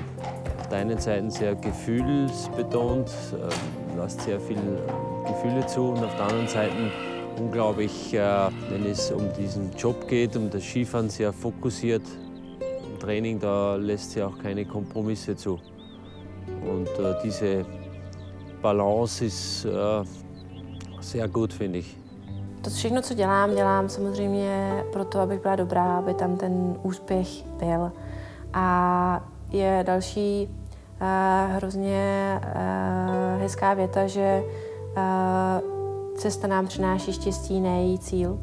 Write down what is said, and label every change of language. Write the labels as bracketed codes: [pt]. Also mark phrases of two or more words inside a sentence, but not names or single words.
[de] Auf der einen Seite sehr gefühlsbetont, lässt sehr viel Gefühle zu und auf der anderen Seite unglaublich, wenn es um diesen Job geht, um das Skifahren, sehr fokussiert. Im Training, da lässt sie auch keine Kompromisse zu. Und diese Balance ist sehr gut, finde ich. [cs] To všechno, co dělám samozřejmě proto, abych byla dobrá, aby tam ten úspěch byl. A je další hrozně hezká věta, že cesta nám přináší štěstí, ne její cíl.